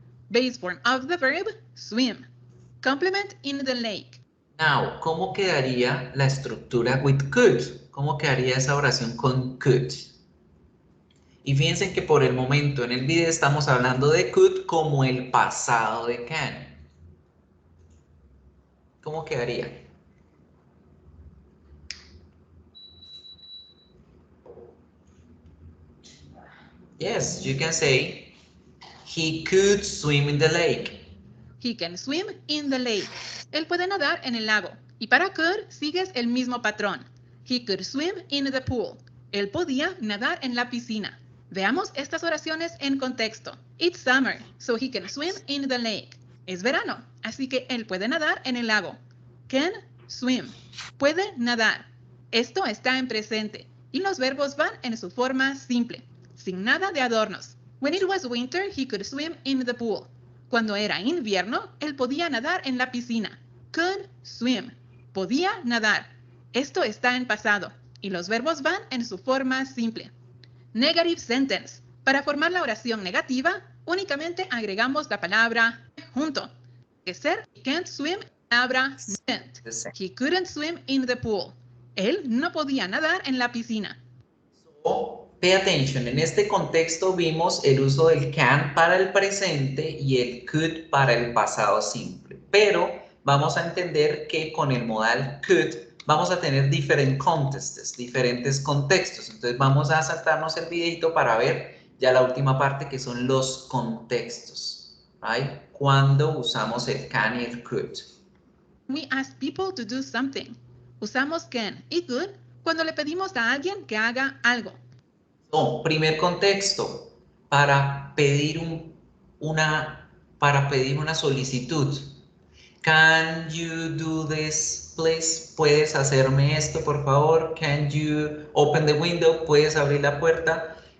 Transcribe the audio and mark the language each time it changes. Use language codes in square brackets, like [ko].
[en] Base form of the verb swim. Complement in the lake. [es] Now, ¿cómo quedaría la estructura [en] with could? [es] ¿Cómo quedaría esa oración con could? Y fíjense que por el momento en el video estamos hablando de could como el pasado de can. ¿Cómo quedaría? [en] Yes, you can say, he could swim in the lake. He can swim in the lake. [es] Él puede nadar en el lago. Y para could sigues el mismo patrón. [en] He could swim in the pool. [es] Él podía nadar en la piscina. Veamos estas oraciones en contexto. [en] It's summer, so he can swim in the lake. [es] Es verano, así que él puede nadar en el lago. [en] Can swim. [es] Puede nadar. Esto está en presente. Y los verbos van en su forma simple, sin nada de adornos. [en] When it was winter, he could swim in the pool. [es] Cuando era invierno, él podía nadar en la piscina. [en] Could swim. [es] Podía nadar. Esto está en pasado. Y los verbos van en su forma simple. [en] Negative sentence. [es] Para formar la oración negativa, únicamente agregamos la palabra junto. Que ser [en] he can't swim, [es] palabra [en] didn't. He couldn't swim in the pool. [es] Él no podía nadar en la piscina. [en] So, pay attention. [es] En este contexto vimos el uso del can para el presente y el could para el pasado simple. Pero vamos a entender que con el modal could vamos a tener diferentes contextos. Entonces vamos a saltarnos el videito para ver ya la última parte que son los contextos. [en] Right? [es] Cuando usamos el can y el could. [en] We ask people to do something. [es] Usamos can y could cuando le pedimos a alguien que haga algo. So, primer contexto, para pedir una solicitud. [en] Can you do this, please? [es] ¿Puedes hacerme esto, por favor? [en] Can you open the window? [es] ¿Puedes abrir la puerta?